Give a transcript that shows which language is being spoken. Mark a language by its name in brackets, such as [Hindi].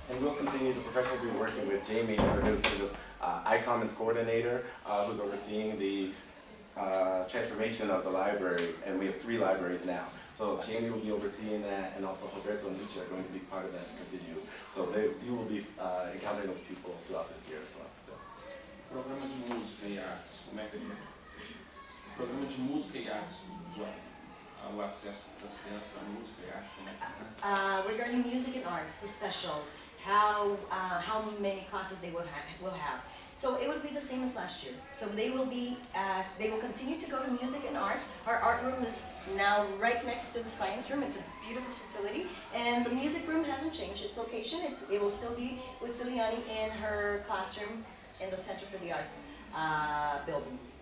[English] and we'll continue to professionally be working with Jamie, our new kind of iCommons coordinator, who's overseeing the transformation of the library, and we have 3 libraries now. So Jamie will be overseeing that, and also Roberto and Lucia are going to be part of that continue. So you will be encountering those people throughout this year as well. Still. [Portuguese] Programa de música e artes, como é que é? Programa de música e artes, o acesso das crianças à música e arte, como é que é? [English] Regarding music and arts, the specials, how many classes they will have. So it would be the same as last year. So they will continue to go to music and art. Our art room is now right next to the science room. It's a beautiful facility. And the music room hasn't changed its location. It will still be with Ciliani in her classroom in the Center for the Arts building.